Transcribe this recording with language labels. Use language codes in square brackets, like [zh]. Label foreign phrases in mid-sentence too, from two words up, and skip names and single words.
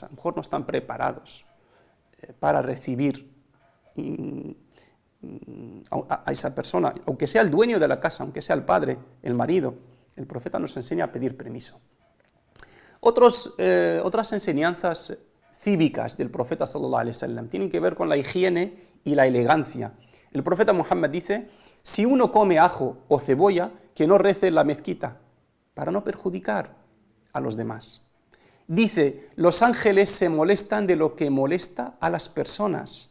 [es] A lo mejor no están preparados para recibir a esa persona, aunque sea el dueño de la casa, aunque sea el padre, el marido. El profeta nos enseña a pedir permiso. Otras enseñanzas cívicas del profeta [ar] صلى الله عليه وسلم [es] tienen que ver con la higiene y la elegancia. El profeta Muhammad dice, si uno come ajo o cebolla, que no rece en la mezquita, para no perjudicar a los demás. Dice, los ángeles se molestan de lo que molesta a las personas.